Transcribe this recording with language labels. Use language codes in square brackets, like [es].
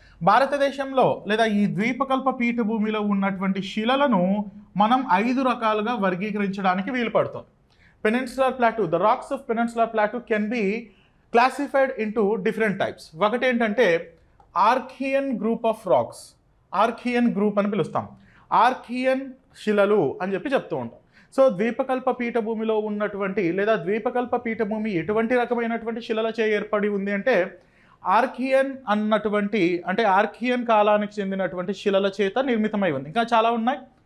[te] భారతదేశంలో లేదా ఈ ద్వీపకల్ప పీఠభూమిలో ఉన్నటువంటి శిలలను మనం 5 రకాలుగా వర్గీకరించడానికి వీలు పడుతుంది. [en] Peninsular Plateau, the rocks of Peninsular Plateau can be classified into different types. [te] ఒకటి ఏంటంటే Archaean group of rocks, Archaean group అని పిలుస్తాం. ఆర్కియన్ శిలలు అని చెప్పి చెప్తూ ఉంటాం. సో ద్వీపకల్ప పీఠభూమిలో ఉన్నటువంటి లేదా ద్వీపకల్ప పీఠభూమి ఎటువంటి రకమైనటువంటి శిలలచే ఏర్పడి ఉంది అంటే ఆర్కియన్ అన్నటువంటి, అంటే ఆర్కియన్ కాలానికి చెందినటువంటి శిలల చేత నిర్మితమై ఉంది. ఇంకా చాలా ఉన్నాయి.